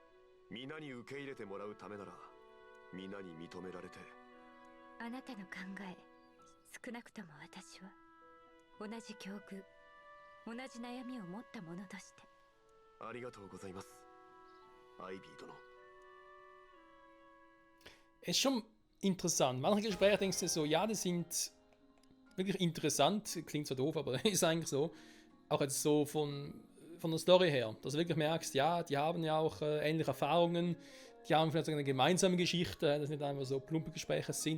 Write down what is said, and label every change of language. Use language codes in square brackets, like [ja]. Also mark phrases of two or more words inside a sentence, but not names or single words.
[ja] 皆に受け入れてもらうためなら、皆に認められて。あなたの考え、少なくとも私は同じ境遇、 同じ悩みを持った者として。ありがとうございますアイビー殿。 [de] Es ist schon interessant. Manche Gespräche denkst du so, ja, die sind wirklich interessant. Klingt so doof, aber ist eigentlich so. Auch jetzt so von der Story her. Dass du wirklich merkst, ja, die haben ja auch ähnliche Erfahrungen. Die haben vielleicht sogar eine gemeinsame Geschichte, dass nicht einfach so plumpe Gespräche sind.